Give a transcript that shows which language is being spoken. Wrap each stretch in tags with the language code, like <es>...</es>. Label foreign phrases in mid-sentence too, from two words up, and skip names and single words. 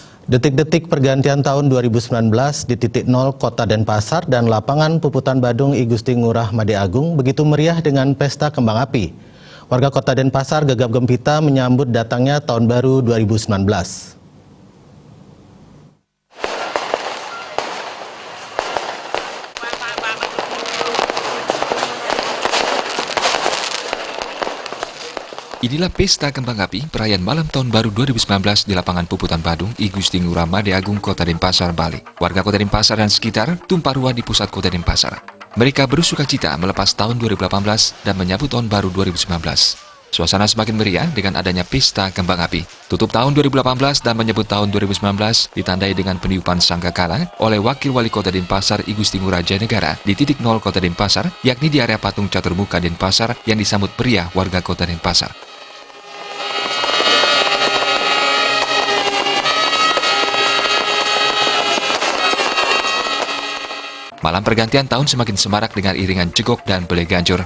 <id>Detik-detik pergantian tahun 2019 di titik nol Kota Denpasar dan lapangan Puputan Badung I Gusti Ngurah Made Agung begitu meriah dengan pesta kembang api. Warga Kota Denpasar gegap gempita menyambut datangnya Tahun Baru 2019. Inilah pesta kembang api perayaan malam tahun baru 2019 di lapangan Puputan Badung I Gusti Ngurah Made Agung Kota Denpasar, Bali. Warga Kota Denpasar dan sekitar tumpah ruah di pusat Kota Denpasar. Mereka bersuka cita melepas tahun 2018 dan menyambut tahun baru 2019. Suasana semakin meriah dengan adanya pesta kembang api. Tutup tahun 2018 dan menyebut tahun 2019 ditandai dengan peniupan sangkakala oleh Wakil Wali Kota Denpasar I Gusti Ngurah Jayanegara di titik nol Kota Denpasar, yakni di area patung Caturmuka Denpasar yang disambut meriah warga Kota Denpasar. Malam pergantian tahun semakin semarak dengan iringan jegok dan bele ganjur.</id>